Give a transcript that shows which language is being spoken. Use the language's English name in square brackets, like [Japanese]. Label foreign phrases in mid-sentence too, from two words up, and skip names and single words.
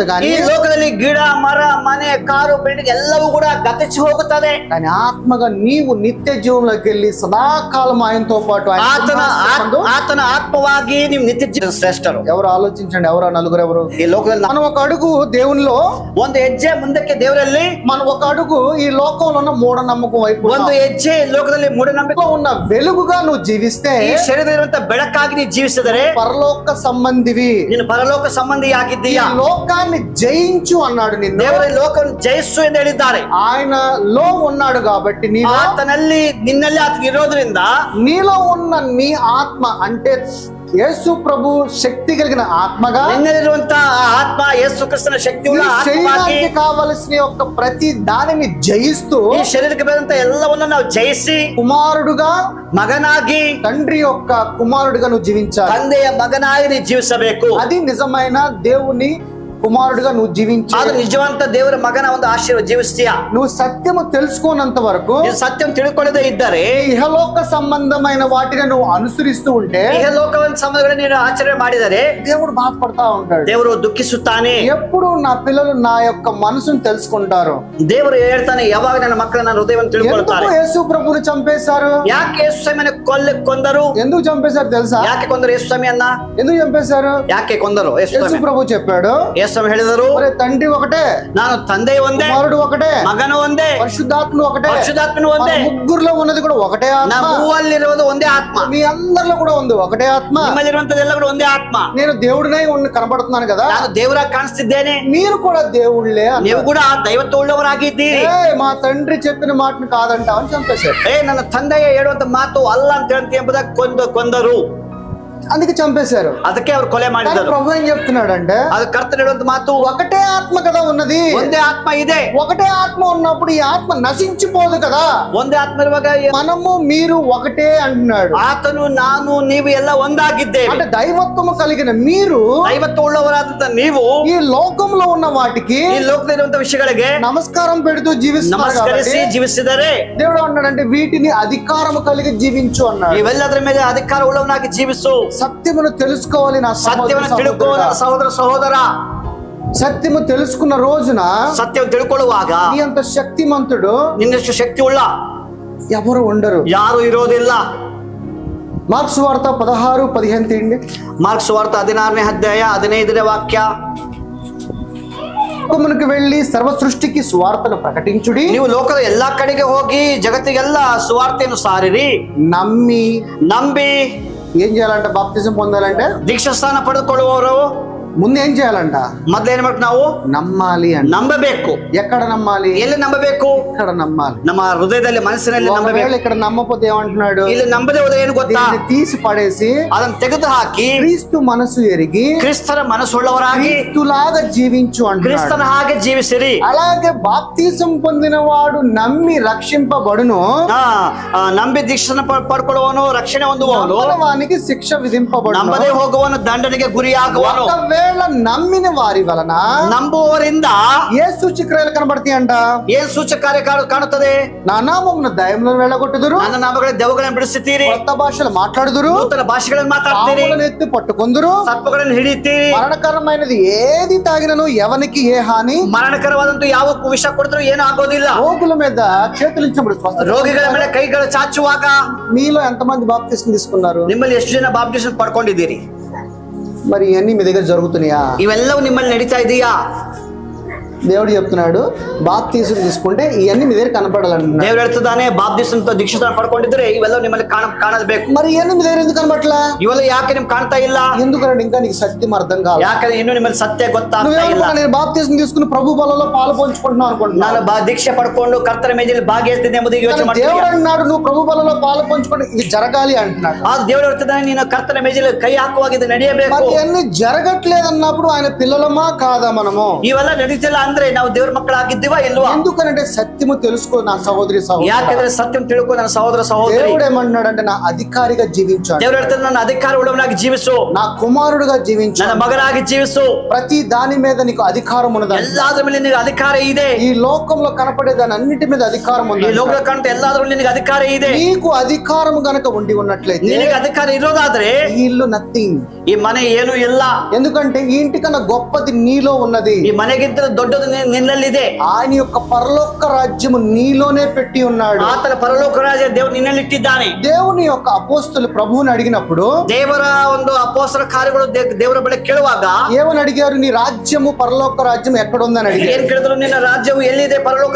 [Kannada] ಈ [Telugu] కానీ [Kannada] ಲೋಕದಲ್ಲಿ ಗಿಡ, ಮರ, ಮನೆ, ಕಾರು, ಬಿಲ್ಡಿಂಗ್ ಎಲ್ಲವೂ ಕೂಡ ಗತಿಸಿ ಹೋಗುತ್ತದೆ. [Telugu] కానీ ఆత్మగా నీవు నిత్య జీవంలోకి వెళ్ళి సదాకాలం ఆయనతో పాటు ఆయన సింహాసనం [Kannada] ಆತನ ಆತ್ಮವಾಗಿ ನೀವು ನಿತ್ಯ ಜೀವನ ಶ್ರೇಷ್ಠರು. [Telugu] ఎవరు ఆలోచించండి, ఎవరు నలుగురు ఎవరు? [Kannada] ಈ ಲೋಕದಲ್ಲಿ [Telugu] మనం ఒక అడుగు దేవునిలో, [Kannada] ಒಂದು ಹೆಜ್ಜೆ ಮುಂದಕ್ಕೆ ದೇವರಲ್ಲಿ, [Telugu] మనం ఒక అడుగు ఈ లోకంలో ఉన్న మూఢనమ్మకం వైపు, [Kannada] ಒಂದು ಹೆಜ್ಜೆ ಲೋಕದಲ್ಲಿ ಮೂಢನಂಬಿಕೆ [Telugu] ఉన్న వెలుగుగా నువ్వు జీవిస్తే, [Kannada] ಈ ಶರೀರದಲ್ಲಿರುವಂತ ಬೆಳಕಾಗಿ ನೀವು ಜೀವಿಸಿದರೆ [Telugu] పరలోక సంబంధివి, [Kannada] ನೀನು ಪರಲೋಕ ಸಂಬಂಧಿ [Telugu] ఈ [Kannada] ಆಗಿದ್ದೀಯಾ. [Telugu] లోకాన్ని జయించు అన్నాడు నిన్ను. [Kannada] ದೇವರ ಲೋಕವನ್ನು ಜಯಿಸು ಎಂದು ಹೇಳಿದ್ದಾರೆ. [Telugu] ఆయనలో ఉన్నాడు కాబట్టి [Kannada] ಆತನಲ್ಲಿ ನಿನ್ನಲ್ಲಿ ಆತ ಇರೋದ್ರಿಂದ [Telugu] నీలో ఉన్న నీ ఆత్మ అంటే యేసు ప్రభు శక్తి కలిగిన ఆత్మగా, [Kannada] ನಿನ್ನಲ್ಲಿರುವಂತ ಆತ್ಮ ಯೇಸು ಕ್ರಿಸ್ತನ ಶಕ್ತಿ [Telugu] ఈ [Kannada] ಉಳ್ಳ ಆತ್ಮವಾಗಿ [Telugu] శరీరానికి కావలసిన యొక్క ప్రతి దానిని జయిస్తూ [Kannada] ಈ ಶರೀರಕ್ಕೆ ಬೇಕಂತ ಎಲ್ಲವನ್ನು ನಾವು ಜಯಿಸಿ [Telugu] కుమారుడుగా, [Kannada] ಮಗನಾಗಿ, [Telugu] తండ్రి యొక్క కుమారుడుగా నువ్వు జీవించాలి. [Kannada] ತಂದೆಯ ಮಗನಾಗಿ ನೀವು ಜೀವಿಸಬೇಕು. [Telugu] అది నిజమైన దేవుని కుమారుడుగా నువ్వు జీవించాలి. [Kannada] ಅದು ನಿಜವಂತ ದೇವರ ಮಗನ ಒಂದು ಆಶೀರ್ವಾದ ಜೀವಿಸ್ತೀಯ. [Telugu] నువ్వు సత్యము తెలుసుకోనంత వరకు, [Kannada] ನೀವು ಸತ್ಯಂ ತಿಳ್ಕೊಳ್ಳದೆ ಇದ್ದರೆ, [Telugu] ఇహలోక సంబంధమైన వాటిని నువ్వు అనుసరిస్తూ ఉంటే, [Kannada] ಇಹಲೋಕದ ಸಂಬಂಧಗಳನ್ನು ನೀನು ಆಚರಣೆ ಮಾಡಿದರೆ [Telugu] దేవుడు బాధపడతా ఉంటాడు. [Kannada] ದೇವರು ದುಃಖಿಸುತ್ತಾನೆ. [Telugu] ఎప్పుడు నా పిల్లలు నా యొక్క మనసును తెలుసుకుంటారు? [Kannada] ದೇವರು ಹೇಳ್ತಾನೆ, ಯಾವಾಗ ನನ್ನ ಮಕ್ಕಳು ನನ್ನ ಹೃದಯವನ್ನು ತಿಳ್ಕೊಳ್ತಾರೆ. [Telugu] ఎందుకు యేసు ప్రభుని చంపేశారు? [Kannada] ಯಾಕೆ ಯೇಸು ಸ್ವಾಮಿಯನ್ನು ಕೊಂದರು? [Telugu] ఎందుకు చంపేశారు తెలుసా? [Kannada] ಯಾಕೆ ಕೊಂದರು ಯೇಸು ಸ್ವಾಮಿಯನ್ನ? [Telugu] ఎందుకు చంపేశారు? [Kannada] ಯಾಕೆ ಕೊಂದರು ಯೇಸು [Telugu] యేసు [Kannada] ಸ್ವಾಮಿ? [Telugu] ప్రభు చెప్పాడు, [Kannada] ಯೇಸು ಸ್ವಾಮಿ ಹೇಳಿದರು, [Telugu] మరి తండ్రి ఒకటే, [Kannada] ನಾನು ತಂದೆ ಒಂದೇ, [Telugu] కుమారుడు ఒకటే, [Kannada] ಮಗನು ಒಂದೇ, [Telugu] పరిశుద్ధాత్మ ఒకటే, [Kannada] ಪರಿಶುದ್ಧಾತ್ಮನು [Telugu] మన [Kannada] ಒಂದೇ. [Telugu] ముగ్గురులో ఉన్నది కూడా ఒకటే ఆత్మ. [Kannada] ನಮ್ಮಲ್ಲಿರುವುದು ಒಂದೇ ಆತ್ಮ. [Telugu] మీ అందరిలో కూడా ఉంది ఒకటే ఆత్మ. [Kannada] ನಿಮ್ಮಲ್ಲಿರುವಂತದೆಲ್ಲ ಕೂಡ ಒಂದೇ ಆತ್ಮ. [Telugu] నేను దేవుడినై కనబడుతున్నాను కదా, [Kannada] ನಾನು ದೇವರಾಗಿ ಕಾಣಿಸ್ತಿದ್ದೇನೆ, [Telugu] మీరు కూడా దేవుళ్ళే అన్నారు. [Kannada] ನೀವು ಕೂಡ ದೈವತ್ವವುಳ್ಳವರಾಗಿದ್ದೀರಿ. [Telugu] మా తండ్రి చెప్పిన మాటను కాదంటావని చంపేశారు. [Kannada] ನನ್ನ ತಂದೆಯ ಹೇಳುವಂತ ಮಾತು ಅಲ್ಲ ಅಂತ ಹೇಳ್ತಿ ಎಂಬುದಾಗಿ ಕೊಂದರು. [Telugu] అందుకే చంపేశారు. [Kannada] ಅದಕ್ಕೆ ಅವರು ಕೊಲೆ [Telugu] కానీ [Kannada] ಮಾಡಿದರು. [Telugu] ప్రభు ఏం చెప్తున్నాడంటే, [Kannada] ಅದು ಕರ್ತನ ಹೇಳುವಂತ ಮಾತು, [Telugu] ఒకటే ఆత్మ కదా ఉన్నది. [Kannada] ಒಂದೇ ಆತ್ಮ ಇದೆ. [Telugu] ఒకటే ఆత్మ ఉన్నప్పుడు ఈ ఆత్మ నశించిపోదు కదా. [Kannada] ಒಂದೇ ಆತ್ಮ ಇರುವಾಗ [Telugu] మనము మీరు ఒకటే అంటున్నాడు. [Kannada] ಆತನು ನಾನು ನೀವು ಎಲ್ಲ ಒಂದಾಗಿದ್ದೇವೆ. [Telugu] అంటే దైవత్వము కలిగిన మీరు [Kannada] ದೈವತ್ವವುಳ್ಳವರಾದಂತ ನೀವು [Telugu] ఈ లోకంలో ఉన్న వాటికి [Kannada] ಈ ಲೋಕದಲ್ಲಿರುವಂತ ವಿಷಯಗಳಿಗೆ [Telugu] నమస్కారం పెడుతూ జీవిస్తున్నారు [Kannada] ನಮಸ್ಕರಿಸಿ [Telugu] కాబట్టి [Kannada] ಜೀವಿಸಿದರೆ [Telugu] దేవుడు అన్నాడంటే వీటిని అధికారము కలిగి జీవించు అన్నాడు. [Kannada] ಇವೆಲ್ಲದರ ಮೇಲೆ ಅಧಿಕಾರ ಉಳ್ಳವನಾಗಿ ಜೀವಿಸು. [Telugu] సత్యమును తెలుసుకోవాలి నా [Kannada] ಸತ್ಯವನ್ನು ತಿಳ್ಕೋ ನನ್ನ ಸಹೋದರ. [Telugu] సత్యము తెలుసుకున్న రోజున [Kannada] ಸತ್ಯವನ್ನು ತಿಳ್ಕೊಳ್ಳುವಾಗ [Telugu] నీ అంత శక్తిమంతుడు [Kannada] ನಿನ್ನಷ್ಟು ಶಕ್ತಿ ಉಳ್ಳ [Telugu] ఎవరు ఉండరు. [Kannada] ಯಾರು ಇರೋದಿಲ್ಲ. [Telugu] మార్క్స్ వార్త 16:15 తీయండి. మార్క్స్ వార్త [Kannada] 16ನೇ ಅಧ್ಯಾಯ 15ನೇ ವಾಕ್ಯ. [Telugu] లోకమునకు వెళ్ళి సర్వ సృష్టికి సువార్తను ప్రకటించుడి. [Kannada] ನೀವು ಲೋಕದ ಎಲ್ಲಾ ಕಡೆಗೆ ಹೋಗಿ ಜಗತ್ತಿಗೆಲ್ಲ ಸುವಾರ್ತೆಯನ್ನು ಸಾರಿರಿ. ನಂಬಿ [Telugu] ఏం చేయాలంట? బాప్తిజం పొందాలంటే [Kannada] ದೀಕ್ಷಾಸ್ಥಾನ ಪಡೆದುಕೊಳ್ಳುವವರು [Telugu] ముందు ఏం చేయాలంట? [Kannada] ಮೊದಲು ಏನ್ ಮಾಡ್ಬೇಕು? ನಾವು [Telugu] నమ్మాలి అంట. [Kannada] ನಂಬಬೇಕು. [Telugu] ఎక్కడ నమ్మాలి? [Kannada] ಎಲ್ಲಿ ನಂಬಬೇಕು? [Telugu] ఇక్కడ నమ్మాలి. [Kannada] ನಮ್ಮ ಹೃದಯದಲ್ಲಿ ಮನಸ್ಸಿನಲ್ಲಿ ನಂಬಬೇಕು. [Telugu] ఇక్కడ నమ్మపోతే ఏమంటున్నాడు? [Kannada] ಇಲ್ಲಿ ನಂಬದೆ ಹೋದ್ರೆ ಏನು ಗೊತ್ತಾ? [Telugu] తీసి పడేసి [Kannada] ಅದನ್ನು ತೆಗೆದು ಹಾಕಿ [Telugu] క్రీస్తు మనసు ఎరిగి [Kannada] ಕ್ರಿಸ್ತನ ಮನಸ್ಸುಳ್ಳವರಾಗಿ [Telugu] క్రీస్తులాగా జీవించు అంటున్నాడు. [Kannada] ಕ್ರಿಸ್ತನ ಹಾಗೆ ಜೀವಿಸಿರಿ. [Telugu] అలాగే బాప్తిజం పొందిన వాడు నమ్మి రక్షింపబడును, [Kannada] ನಂಬಿ ದೀಕ್ಷಾನ ಪಡ್ಕೊಳ್ಳುವವನು ರಕ್ಷಣೆ ಹೊಂದುವವನು, [Telugu] వానికి శిక్ష విధింపబడును. [Kannada] ನಂಬದೆ ಹೋಗುವವನು ದಂಡನೆಗೆ ಗುರಿಯಾಗುವನು. [Telugu] ఒకవేళ ఒకవేళ నమ్మిన వారి వలన [Kannada] ನಂಬುವವರಿಂದ [Telugu] ఏ సూచక్రియలు కనబడతాయంట? [Kannada] ಏನ್ ಸೂಚಕ ಕಾರ್ಯ ಕಾಣುತ್ತದೆ? [Telugu] నా నామమున దయ్యములను వెళ్ళగొట్టుదురు, [Kannada] ನನ್ನ ನಾಮಗಳ ದೆವ್ವಗಳನ್ನು ಬಿಡಿಸುತ್ತೀರಿ, [Telugu] కొత్త భాషలు మాట్లాడుదురు, [Kannada] ನೂತನ ಭಾಷೆಗಳನ್ನು ಮಾತಾಡ್ತೀರಿ, [Telugu] పాములను ఎత్తి పట్టుకొందురు, [Kannada] ಸರ್ಪಗಳನ್ನು ಹಿಡಿಯುತ್ತೀರಿ, [Telugu] మరణకరమైనది ఏది తాగినను ఎవనికి ఏ హాని, [Kannada] ಮರಣಕರವಾದಂತೂ ಯಾವ ವಿಷ ಕೊಡಿದ್ರು ಏನು ಆಗೋದಿಲ್ಲ, [Telugu] రోగుల మీద చేతులించబడి స్వస్థ. [Kannada] ರೋಗಿಗಳ ಮೇಲೆ ಕೈಗಳು ಚಾಚುವಾಗ [Telugu] మీలో ఎంతమంది బాప్తిస్మం తీసుకున్నారు? [Kannada] ನಿಮ್ಮಲ್ಲಿ ಎಷ್ಟು ಜನ ಬಾಪ್ಟಿಸಮ್ ಪಡ್ಕೊಂಡಿದ್ದೀರಿ? [Telugu] మరి ఇవన్నీ మీ దగ్గర జరుగుతున్నాయా? [Kannada] ಇವೆಲ್ಲವೂ ನಿಮ್ಮಲ್ಲಿ ನಡೀತಾ ಇದೆಯಾ? [Telugu] దేవుడు చెప్తున్నాడు బాప్తిస్మం తీసుకుంటే ఇవన్నీ మీ దగ్గర కనపడాలంటున్నాడు. [Kannada] ದೇವ್ರು ಹೇಳ್ತಿದ್ದಾನೆ ಬಾಪ್ಟಿಸಂతో ದೀಕ್ಷಿತ ಪಡ್ಕೊಂಡಿದ್ರೆ ಇವೆಲ್ಲವೂ ನಿಮ್ಮಲ್ಲಿ ಕಾಣಬೇಕು. [Telugu] మరి ఇవన్నీ మీ దగ్గర ఎందుకు కనపట్లా? [Kannada] ಇವೆಲ್ಲ ಯಾಕೆ ನಿಮ್ಗೆ ಕಾಣ್ತಾ ಇಲ್ಲ? [Telugu] ఎందుకంటే ఇంకా నీకు సత్యం అర్థం కాదు. [Kannada] ಯಾಕಂದ್ರೆ ಇನ್ನೂ ನಿಮ್ಮಲ್ಲಿ ಸತ್ಯ ಗೊತ್ತಾಗ್ತಾ ಇಲ್ಲ. [Telugu] నేను బాప్తిస్మం తీసుకుని ప్రభు బలలో పాలు పంచుకుంటున్నాను అనుకుంటున్నాను, [Kannada] ನಾನು ದೀಕ್ಷೆ ಪಡ್ಕೊಂಡು ಕರ್ತನ ಮೇಜಲ್ಲಿ ಭಾಗಿಯಾಗ್ತಿದ್ದೆ ಎಂಬುದು ಯೋಚನೆ [Telugu] దేవుడు [Kannada] ಮಾಡ್ತೀನಿ. [Telugu] అన్నాడు నువ్వు ప్రభు బలలో పాలు పంచుకుంటే ఇది జరగాలి అంటున్నాడు. [Kannada] ಆ ದೇವ್ರು ಹೇಳ್ತಿದ್ದಾನೆ ನೀನು ಕರ್ತನ ಮೇಜಲ್ಲಿ ಕೈ ಹಾಕುವಾಗ ಇದು ನಡೆಯಬೇಕು. [Telugu] మరి ఇవన్నీ జరగట్లేదు అన్నప్పుడు ఆయన పిల్లలమా కాదా మనము? [Kannada] ಇವೆಲ್ಲ ನಡೀತಿಲ್ಲ ಅಂದ್ರೆ ನಾವು ದೇವ್ರ ಮಕ್ಕಳಾಗಿದ್ದೀವಾ ಇಲ್ವಾ? [Telugu] ఎందుకంటే సత్యము తెలుసుకో నా సహోదరి సహోదరు. [Kannada] ಯಾಕಂದ್ರೆ ಸತ್ಯಂ ತಿಳ್ಕೊ ನನ್ನ ಸಹೋದರ ಸಹೋದರಿ. [Telugu] దేవుడు ఏమన్నాడంటే నా అధికారిగా జీవించాడు, [Kannada] ದೇವ್ರು ಹೇಳ್ತಾರೆ ನನ್ನ ಅಧಿಕಾರ ಉಳ್ಳವನಾಗಿ ಜೀವಿಸು, [Telugu] నా కుమారుడుగా జీవించాడు, [Kannada] ನನ್ನ ಮಗನಾಗಿ ಜೀವಿಸು, [Telugu] ప్రతి దాని మీద నీకు అధికారం ఉన్నది. [Kannada] ಎಲ್ಲಾದ್ರ ಮೇಲೆ ನಿನಗೆ ಅಧಿಕಾರ ಇದೆ. [Telugu] ఈ లోకంలో కనపడే దాని అన్నిటి మీద అధికారం [Kannada] ಈ [Telugu] ఉంది. [Kannada] ಲೋಕ ಕಂಡ ಎಲ್ಲಾದ್ರ ಮೇಲೆ ನಿನಗೆ ಅಧಿಕಾರ ಇದೆ. [Telugu] నీకు అధికారం గనక ఉండి ఉన్నట్లయితే [Kannada] ನಿನಗೆ ಅಧಿಕಾರ ಇರೋದಾದ್ರೆ [Telugu] ఈ ఇల్లు నథింగ్, [Kannada] ಈ ಮನೆ ಏನು ಇಲ್ಲ. [Telugu] ఎందుకంటే ఈ ఇంటికన్నా గొప్పది నీలో ఉన్నది. [Kannada] ಈ మನೆಗಿಂತ ದೊಡ್ಡದು ನಿನ್ನಲ್ಲಿದೆ. [Telugu] ఆయన యొక్క పరలోక రాజ్యము నీలోనే పెట్టి ఉన్నాడు. [Kannada] ಆತನ ಪರಲೋಕ ರಾಜ್ಯ ದೇವರು ನಿನ್ನಲ್ಲಿ ಇಟ್ಟಿದ್ದಾನೆ. [Telugu] దేవుని యొక్క అపోస్తలు ప్రభువుని అడిగినప్పుడు [Kannada] ದೇವರ ಒಂದು ಅಪೋಸ್ತರ ಕಾರ್ಯಗಳು ದೇವರ ಬಳಿ ಕೇಳುವಾಗ [Telugu] ఏమని అడిగారు? నీ రాజ్యము పరలోక రాజ్యం ఎక్కడ ఉందని అడిగారు. [Kannada] ಏನ್ ಕೇಳಿದ್ರು? ನಿನ್ನ ರಾಜ್ಯವು ಎಲ್ಲಿದೆ? ಪರಲೋಕ